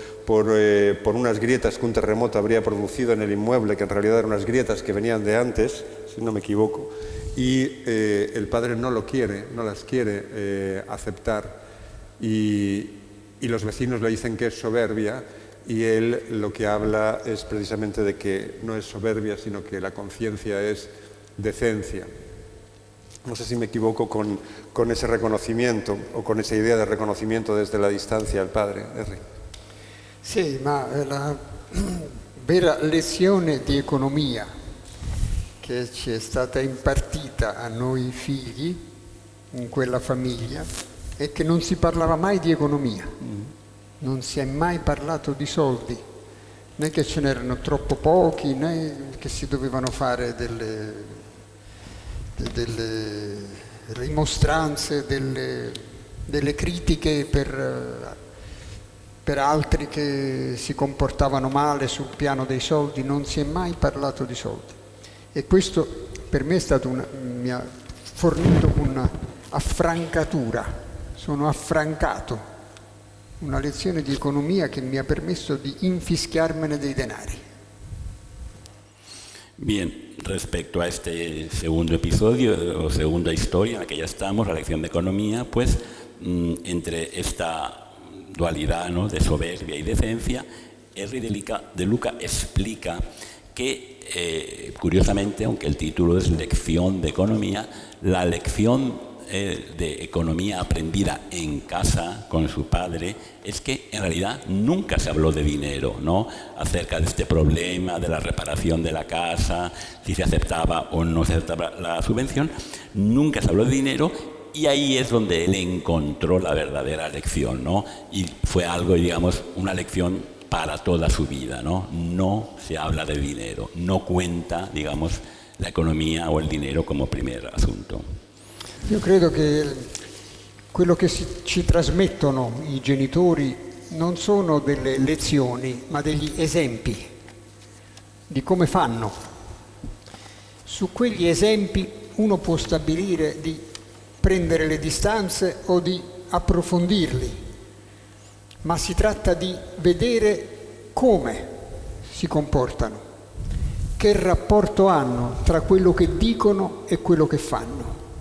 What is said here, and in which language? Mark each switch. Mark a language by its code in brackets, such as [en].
[es] por unas grietas que un terremoto habría producido en el inmueble, que en realidad eran unas grietas que venían de antes, si no me equivoco, y el padre no lo quiere, no las quiere aceptar, y los vecinos le dicen que es soberbia, y él lo que habla es precisamente de que no es soberbia, sino que la conciencia es decencia. No sé si me equivoco con ese reconocimiento o con esa idea de reconocimiento desde la distancia al padre. Henry. [it] Sì, ma la vera lezione di economia che ci è stata impartita a noi figli in quella famiglia è che non si parlava mai di economia, non si è mai parlato di soldi, né che ce n'erano troppo pochi, né che si dovevano fare delle rimostranze, delle critiche per altri che si comportavano male sul piano dei soldi. Non si è mai parlato di soldi, e questo per me è stato mi ha fornito un'affrancatura, sono affrancato, una lezione di economia che mi ha permesso di infischiarmene dei denari. [es] Bien, respecto a este segundo episodio o segunda historia en la que ya estamos, la lección de economía, pues entre esta dualidad, ¿no?, de soberbia y decencia, Henry de Luca explica que, curiosamente, aunque el título es Lección de Economía, la lección de economía aprendida en casa con su padre es que en realidad nunca se habló de dinero, ¿no?, acerca de este problema de la reparación de la casa, si se aceptaba o no se aceptaba la subvención, nunca se habló de dinero. Y ahí es donde él encontró la verdadera lección, ¿no? Y fue algo, digamos, una lección para toda su vida, ¿no? No se habla de dinero, no cuenta, digamos, [it] la economia o il dinero come [es] primer asunto. [it] Io credo che quello che ci trasmettono i genitori non sono delle lezioni, ma degli esempi di come fanno. Su quegli esempi uno può stabilire di prendere le distanze o di approfondirli, ma si tratta di vedere come si comportano, che rapporto hanno tra quello che dicono e quello che fanno.